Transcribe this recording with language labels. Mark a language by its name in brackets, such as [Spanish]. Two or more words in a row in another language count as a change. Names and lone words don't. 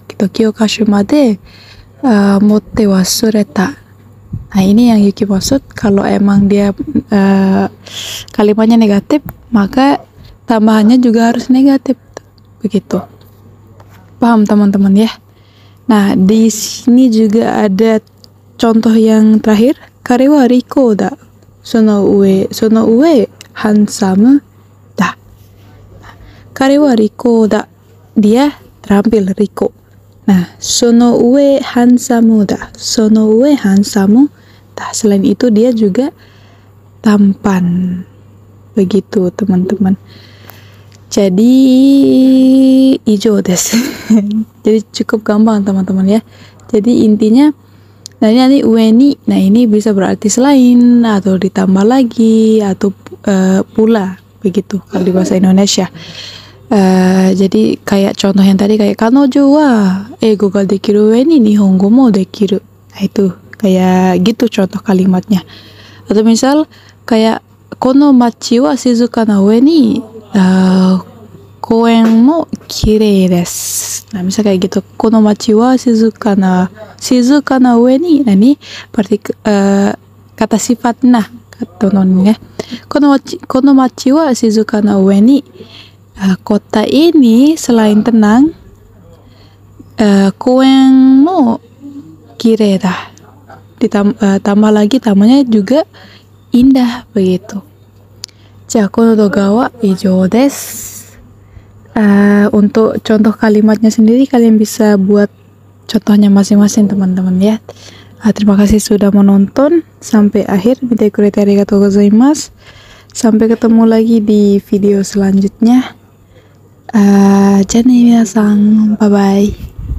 [Indonesian] Gitu, [Japanese] 教科書まで持って忘れた. [Indonesian] Nah, ini yang Yuki maksud, kalau emang dia kalimatnya negatif, maka tambahannya juga harus negatif. Begitu. Paham teman-teman ya? Nah, di sini juga ada contoh yang terakhir. [Japanese] 彼は利口だ。その上ハンサムだ. 彼は利口だ. [Indonesian] Dia terampil, riko. [Japanese] Nah, その上ハンサムだ. その上ハンサムだ. [Indonesian] Selain itu dia juga tampan. Begitu teman-teman. Jadi [Japanese] 以上です. [Indonesian] Jadi cukup gampang teman-teman ya. Jadi intinya, nah ini nanti [Japanese] 上に, [Indonesian] nah ini bisa berarti selain atau ditambah lagi atau pula, begitu kalau di bahasa Indonesia. Jadi kayak contoh yang tadi kayak [Japanese] 彼女は英語ができる上に日本語もできる. [Indonesian] Nah itu kayak gitu contoh kalimatnya. Atau misal kayak [Japanese] この町は静かな上に公園もきれいです. [Indonesian] Nah, misal kayak gitu. [Japanese] この町は静かな上に. [Indonesian] Nah, ini kata sifat nah, kata non ya. [Japanese] この町は静かな上に. [Indonesian] Kota ini selain tenang, [Japanese] 公園もきれいだ. [Indonesian] Tambah lagi tamanya juga indah begitu. [Japanese] この動画は以上です. [Indonesian] Untuk contoh kalimatnya sendiri kalian bisa buat contohnya masing-masing teman-teman ya. Terima kasih sudah menonton sampai akhir. [Japanese] 見てくれてありがとうございます. [Indonesian] Sampai ketemu lagi di video selanjutnya. [Japanese] じゃね皆さん, [English] bye bye.